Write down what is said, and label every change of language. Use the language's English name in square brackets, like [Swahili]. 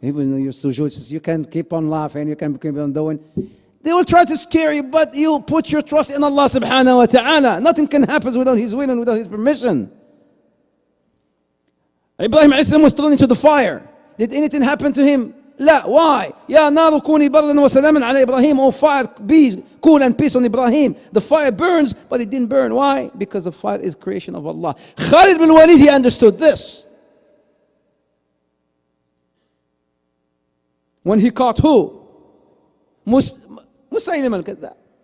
[English] Even though your sujood says you can keep on laughing, you can keep on doing. They will try to scare you, but you put your trust in Allah subhanahu wa ta'ala. Nothing can happen without His will and without His permission. Ibrahim a.s. was thrown into the fire. Did anything happen to him? [Arabic] لا. [English] Why? [Arabic] يا نار كوني بردا وسلاما على إبراهيم. [English] Oh fire, be cool and peace on Ibrahim. The fire burns, but it didn't burn. Why? Because the fire is creation of Allah. Khalid bin Walid, he understood this. When he caught who? Musaylim al-Kadhab.